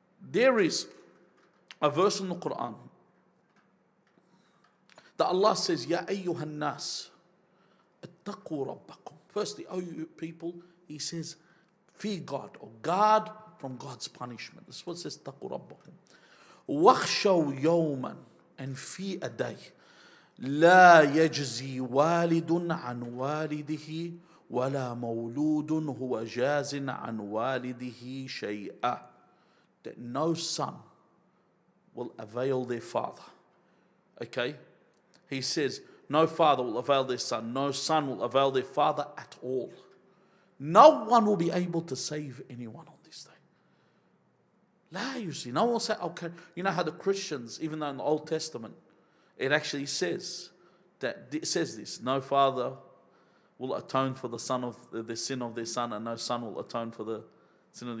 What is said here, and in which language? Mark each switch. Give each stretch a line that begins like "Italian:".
English: There is a verse in the Quran that Allah says,
Arabic: Ya ayyuhan nas, ittaqu rabbakum.
English: Firstly, oh you people, He says, fear God, or guard from God's punishment. This is what it says,
Arabic: ittaqu rabbakum. وَاخْشَوْا يَوْمًا,
English: and fear a day,
Arabic: لَا يَجْزِي وَالِدٌ عَنْ وَالِدِهِ وَلَا مَوْلُودٌ هُوَ جَازٍ عَنْ وَالِدِهِ شَيْئًا.
English: That no son will avail their father. Okay? He says, no father will avail their son. No son will avail their father at all. No one will be able to save anyone on this day. La, you see, no one will say, okay, you know how the Christians, even though in the Old Testament, it actually says that it says this: no father will atone for the sin of their son, and no son will atone for the sin of.